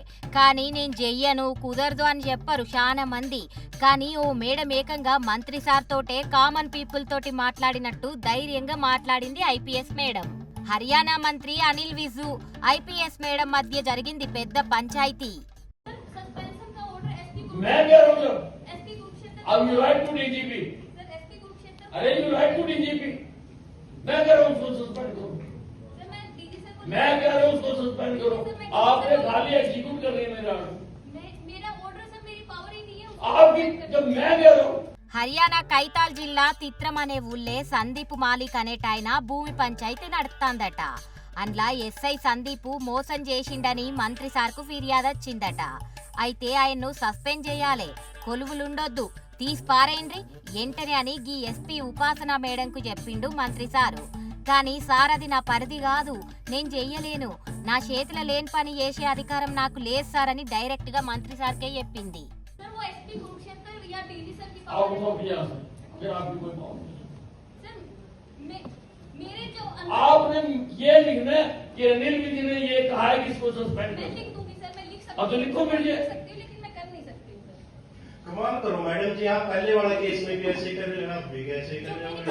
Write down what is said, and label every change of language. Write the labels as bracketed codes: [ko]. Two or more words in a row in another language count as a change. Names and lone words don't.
[te] కానీ నేను చెయ్యను, కుదరదు అని చెప్పరు చాలా మంది. కానీ ఓ మేడం ఏకంగా మంత్రి సార్ తోటే [en] common people [te] తోటి మాట్లాడినట్టు ధైర్యంగా మాట్లాడింది ఐపీఎస్ మేడం. హర్యానా మంత్రి అనిల్ విజు ఐపీఎస్ మేడం మధ్య జరిగింది పెద్ద పంచాయతీ. [en] अब you write to DGP. अरे you write to DGP. [hi] मैं कह रहा हूँ उसको सस्पेंड करो. मैं कह रहा हूँ उसको सस्पेंड करो. आपने खाली एग्जीक्यूट कर रही है मेरा ऑर्डर सर, मेरी पावर ही नहीं है आपकी. जब मैं कह रहा हूँ [te] హర్యానా కైతాల్ జిల్లా తిత్రం అనే ఊళ్ళే సందీప్ మాలిక్ అనేటాయన భూమి పంచాయతీ నడుపుతాందట. అందులో ఎస్ఐ సందీప్ మోసం చేసిండని మంత్రి సార్కు ఫిర్యాదు వచ్చిందట. అయితే ఆయన్ను సస్పెండ్ చేయాలి, కొలువులుండొద్దు, తీసి పారేయండ్రి ఎంటనే అని గీ ఎస్పీ ఉపాసన మేడంకు చెప్పిండు మంత్రి సారు. కానీ సార్ అది నా పరిధి కాదు, నేను చెయ్యలేను, నా చేతిలో లేని పని చేసే అధికారం నాకు లేదు సార్ అని డైరెక్ట్ గా మంత్రి సార్కే చెప్పింది. [hi] आपने ये लिखना कि अनिल विधि ने ये कहा है कि इसको सस्पेंड करो. तो लिखो फिर ये. कमाल करो मैडम जी, आप पहले वाला केस में भी ऐसे कर रहे हो, आप भी ऐसे कर रहे हो.